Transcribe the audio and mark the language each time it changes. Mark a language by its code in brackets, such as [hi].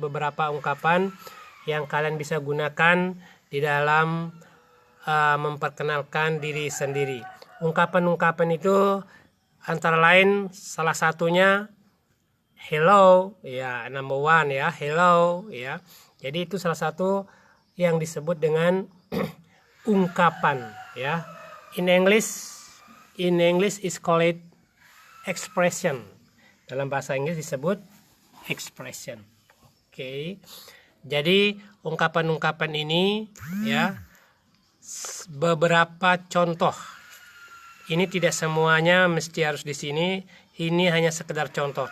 [id] Beberapa ungkapan yang kalian bisa gunakan di dalam memperkenalkan diri sendiri. Ungkapan-ungkapan itu antara lain salah satunya hello, ya, [en] number one, [id] ya, hello, ya. Jadi itu salah satu yang disebut dengan ungkapan, ya. [en] In English is called expression. [id] Dalam bahasa Inggris disebut expression. Oke. Jadi ungkapan-ungkapan ini, ya, beberapa contoh. Ini tidak semuanya mesti harus di sini. Ini hanya sekedar contoh.